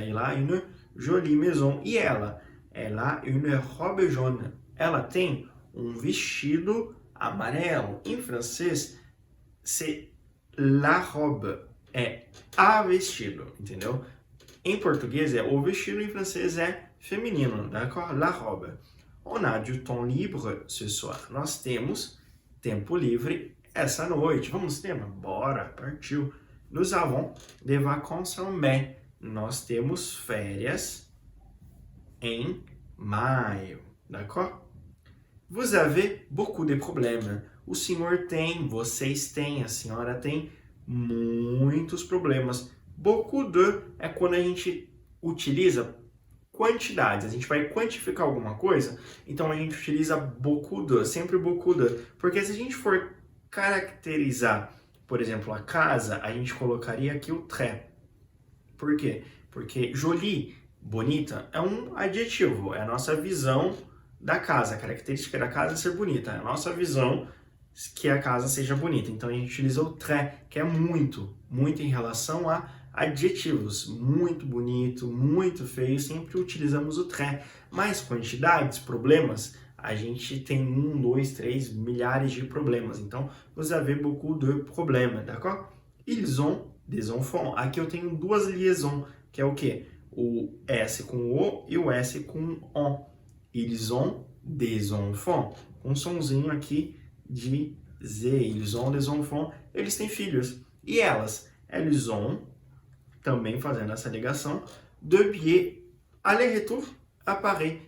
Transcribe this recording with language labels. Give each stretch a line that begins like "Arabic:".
French: Il a une jolie maison. E ela a une robe jaune.
Portuguese: Ela tem um vestido amarelo. Em francês,
French: c'est la robe.
Portuguese: É a vestido, entendeu? Em português é o vestido, em francês é feminino, d'accord?
French: La robe. On a du temps libre ce soir.
Portuguese: Nós temos tempo livre essa noite. Vamos no cinema? Bora, partiu.
French: Nous avons des vacances en mai.
Portuguese: Nós temos férias em maio, d'accord?
French: Vous avez beaucoup de problèmes.
Portuguese: O senhor tem, vocês têm, a senhora tem muitos problemas. Beaucoup de é quando a gente utiliza quantidades, a gente vai quantificar alguma coisa, então a gente utiliza beaucoup de, sempre beaucoup de, porque se a gente for caracterizar, por exemplo, a casa, a gente colocaria aqui o très. Por quê? Porque jolie, bonita, é um adjetivo, é a nossa visão da casa, a característica da casa é ser bonita, é a nossa visão que a casa seja bonita. Então a gente utiliza o très, que é muito, muito em relação a adjetivos, muito bonito, muito feio, sempre utilizamos o très. Mas quantidades, problemas, a gente tem 1, 2, 3 milhares de problemas. Então,
French: vous avez beaucoup de problèmes, d'accord? Ils ont des enfants.
Portuguese: Aqui eu tenho duas liaisons, que é o quê? O S com o e o S com on.
French: Ils ont des enfants.
Portuguese: Um sonzinho aqui de Z.
French: Ils ont des enfants.
Portuguese: Eles têm filhos. E elas?
French: Elles ont,
Portuguese: também fazendo essa ligação,
French: de billets aller-retour à Paris.